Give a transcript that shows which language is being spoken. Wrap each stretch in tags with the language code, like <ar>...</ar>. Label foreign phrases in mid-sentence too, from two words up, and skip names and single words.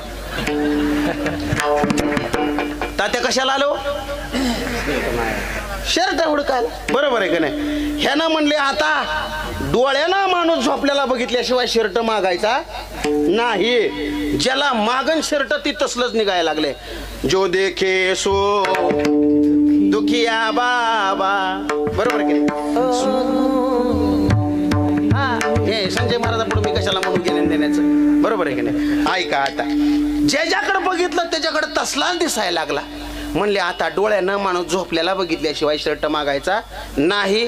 <mr>तात्या कशाला आलो? शर्ट हुडकायला. बरोबर आहे का नाही? ह्यानं म्हणले आता डोळ्याला माणूस झोपल्याला बघितल्याशिवाय शर्ट मागायचा नाही. ज्याला मागण शर्ट ती तसलंच निघायला लागले.</mr> <hi>जो देखे सो दुखिया बाबा.</hi> <mr>बरोबर की हे संजय महाराजांपुढे मी कशाला म्हणून गेले देण्याचं. बरोबर आहे की नाही? ऐका आता, ज्याच्याकडे बघितलं त्याच्याकडे तसलाच दिसायला लागला. म्हणले आता डोळ्यानं माणूस झोपल्याला बघितल्याशिवाय शर्ट मागायचा नाही.</mr>